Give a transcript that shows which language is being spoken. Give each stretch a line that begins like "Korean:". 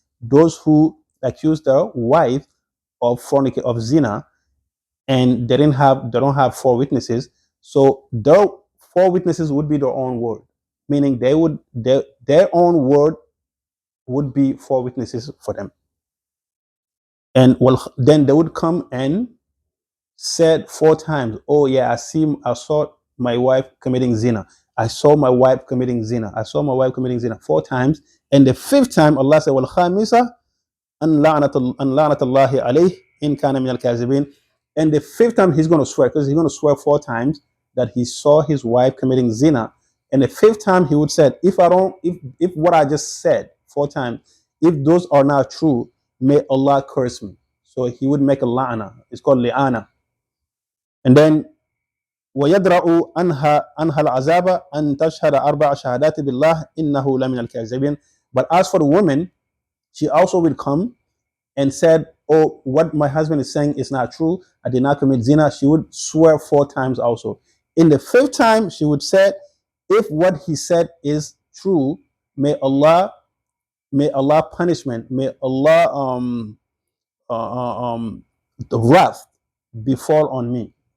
English: Those who accuse their wife of zina and they don't have 4 witnesses, so their 4 witnesses would be their own word, meaning their own word would be 4 witnesses for them. And then they would come and said 4 times, "Oh yeah, I saw my wife committing zina. I saw my wife committing zina. I saw my wife committing zina 4 times. And the 5th time, Allah said,
Arabic: وَالْخَامِسَةِ أن لعنة الله عليه إن كان من الكاذبين.
English: And the 5th time he's going to swear, because he's going to swear 4 times that he saw his wife committing zina. And the 5th time he would say, if what I just said 4 times, if those are not true, may Allah curse me. So he would make a la'ana. It's called li'ana. And then
Arabic: ويدرأ عنها العذاب أن تشهد 4 شهادات بالله إنه لمن الكاذبين.
English: But as for the woman, she also will come and said, oh, what my husband is saying is not true. I did not commit zina. She would swear 4 times also. In the 5th time, she would say, if what he said is true, may Allah punishment, may Allah the wrath befall on me.